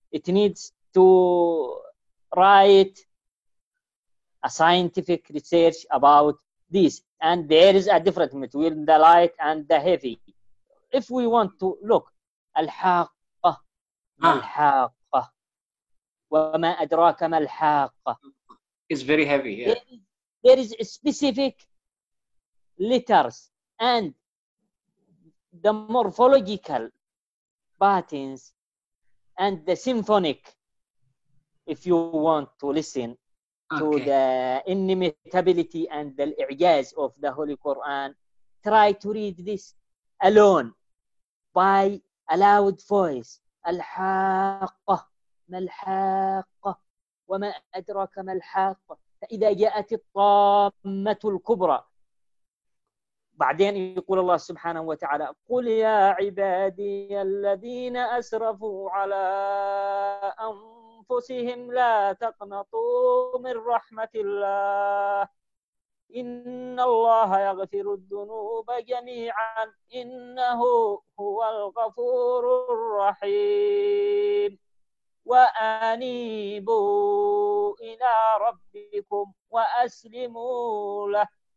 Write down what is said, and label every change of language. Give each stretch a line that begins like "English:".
English: It needs to write a scientific research about this, and there is a difference between the light and the heavy. If we want to look,
Arabic: الحاقة ما الحاقة وما أدراك ما الحاقة.
English: It's very heavy. Yeah. There is specific letters and the morphological patterns and the symphonic. If you want to listen to the inimitability and the i'jaz of the Holy Quran, try to read this alone by a loud voice.
Arabic: الحاقة ما الحاقة وما أدراك ما الحاقة فإذا جاءت الطامة الكبرى. بعدين يقول الله سبحانه وتعالى قل يا عبادي الذين أسرفوا على أنفسهم لا تقنطوا من رحمة الله إن الله يغفر الذنوب جميعا إنه هو الغفور الرحيم وأنيبوا إلى ربكم وأسلموا له.